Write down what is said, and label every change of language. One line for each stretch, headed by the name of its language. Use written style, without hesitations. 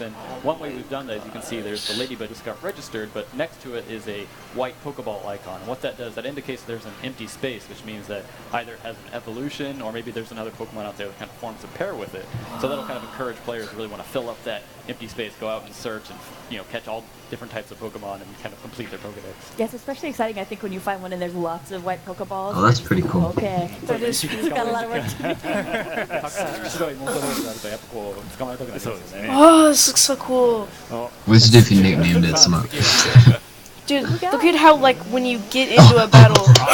English: And one way we've done that, as you can see, there's the Ladybug just got registered, but next to it is a white Pokeball icon. And what that does, that indicates there's an empty space, which means that either it has an evolution or maybe there's another Pokemon out there that kind of forms a pair with it. So that'll kind of encourage players to really want to fill up that empty space, go out and search and catch all different types of Pokemon and kind of complete complete their Pokedex. Yeah, it's especially exciting, I think, when you find one and there's lots of white Pokeballs. Oh, that's pretty cool. Okay. That is He's got a lot of work to do.
Japanese: 白いモンスターボールがあるとやっぱこう捕まえたくなりますよね。
English: Oh, this looks so cool. What would you do if you nicknamed it Smoke? Dude, look at how, like, when you get into a battle.